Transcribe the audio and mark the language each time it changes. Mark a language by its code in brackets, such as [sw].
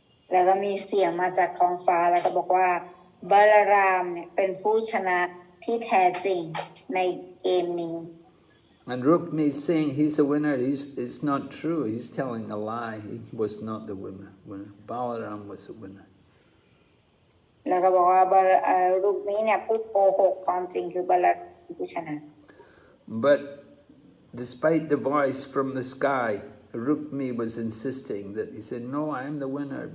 [th] แล้วก็มีเสียงมาจากท้องฟ้าแล้วก็บอกว่าบาลารามเนี่ยเป็นผู้ชนะที่แท้จริงในเกมนี้ [en] And Rukmi is saying he's the winner. It's not true. He's telling a lie. He was not the winner. Balaram was the winner. [th] แล้วก็บอกว่ารูปนี้เนี่ยพูดโกหกความจริงคือบาลารามผู้ชนะ [en] But despite the voice from the sky, Rukmi was insisting that he said, no, I am the winner.